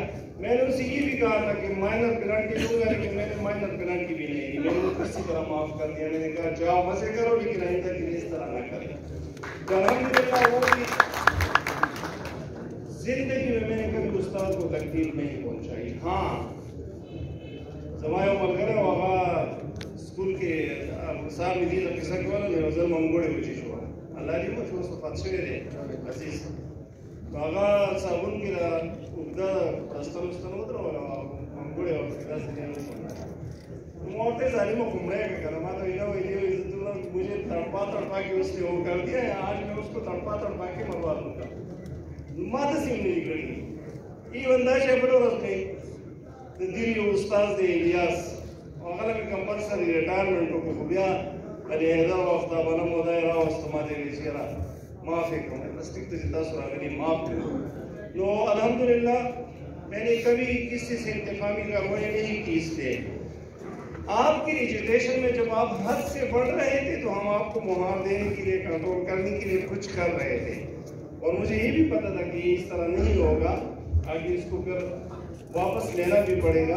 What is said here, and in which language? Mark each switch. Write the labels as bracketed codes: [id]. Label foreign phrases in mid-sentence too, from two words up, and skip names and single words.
[ur] میں نے اسے یہ بھی کہا تھا کہ [en] minor penalty [ur] دوں گا، لیکن میں نے [en] minor penalty [ur] بھی نہیں دی، میں نے کسی طرح معاف کر دیا. میں نے کہا جاؤ مزے کرو لیکن آئندہ کے لیے اس طرح نہ کریں. تو الحمدللہ وہ بھی زندگی میں نے کبھی استاد کو تکلیف نہیں پہنچائی. [ps] ہاں زمایو ملګری هغه سکول کې مثال مې دې ته کیسه کوله، مې زه منګوړې وچې شوه، الله دې مو چې اوس وفات شوی دی عزیز، هغه صابون کې را اوږده ستن ودروله منګوړې وه پکې داسې دی ما ورته یې ظالمه ګمړی کړه که نه ما ته وینا ویلي وي [ur] مجھے تڑپا تڑپا کے اس نے وہ کر دیا ہے، آج میں اس کو تڑپا تڑپا کے مروا دوں گا. [ps] ما داسې مې نه کړي. ایون دا شی بله ورځ مې د دې یو استاد دی الیاس، هغه له مې [en] compulsory retirement [ps] وکړو، خو بیا علیحده وخت دا بله موده یې راوسته، ما ته یې ویل چې یاره معاف یې کړم، بس ټیک ته چې تاسو راغلي معاف کړو. [ur] نو الحمدللہ میں نے کبھی کسی سے انتقامی کارروائی نہیں کی. اس لیے آپ کی ایجوکیشن میں جب آپ حد سے بڑھ رہے تھے تو ہم آپ کو مہار دینے کے لیے، کنٹرول کرنے کے لیے کچھ کر رہے تھے، اور مجھے یہ بھی پتا تھا کہ یہ اس طرح نہیں ہوگا، آگے اس کو پھر واپس لینا بھی پڑے گا.